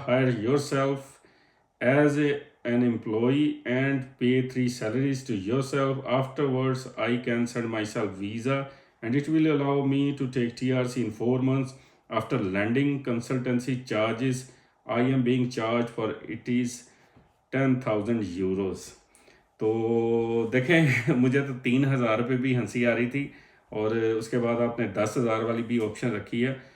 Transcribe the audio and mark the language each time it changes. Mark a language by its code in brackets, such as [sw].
[en] Hire yourself as an employee and pay 3 salaries to yourself. Afterwards I can send myself visa and it will allow me to take TRC in 4 months. After landing, consultancy charges I am being charged for it is 10,000 euros. [ur] تو دیکھیں مجھے تو 3,000 روپے بھی ہنسی آ رہی تھی، اور اس کے بعد آپ نے 10,000 والی بھی آپشن رکھی ہے.